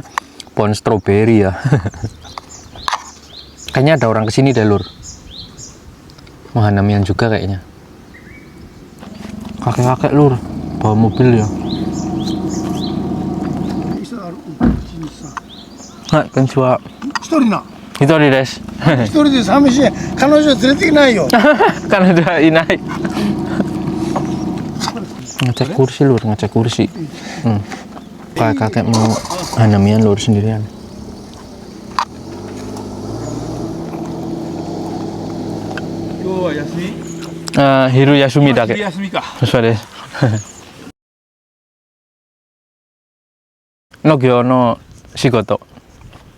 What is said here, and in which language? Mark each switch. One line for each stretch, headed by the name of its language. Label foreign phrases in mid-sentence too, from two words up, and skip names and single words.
Indonesian: Pohon stroberi ya. Kayaknya ada orang kesini deh lur. Hanamian juga kayaknya. Kakek-kakek lur bawa mobil ya.
Japanese: Hai, konnichiwa. 一人です. 一人です. Samishii. 彼女連れてきないよ. 彼女いない.
Indonesian: Ngecek kursi lur, ngecek kursi. Kakek mau hanamian lur sendirian.
Japanese: 昼休みだけ. 農業の仕事.